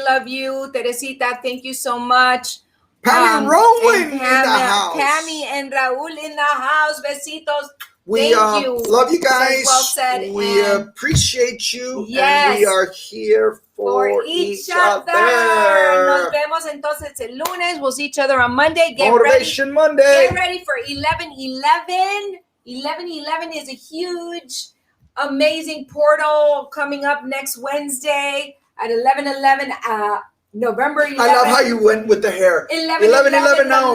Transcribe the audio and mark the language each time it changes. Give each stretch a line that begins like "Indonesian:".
English: love you. Teresita, thank you so much. Pammy and Raul in the house. Pammy and Raul in the house.
Spanish: Besitos.
English: We thank you. Love you guys. Well said. We appreciate you. Yes. And we are here for each other.
Spanish: Nos vemos entonces el lunes.
English: We'll see each other on Monday. Motivation Monday. Get ready for 11/11. 11/11 is a huge, amazing portal coming up next Wednesday at 11/11. November 11th. I love how you went with the hair. 11/11 now.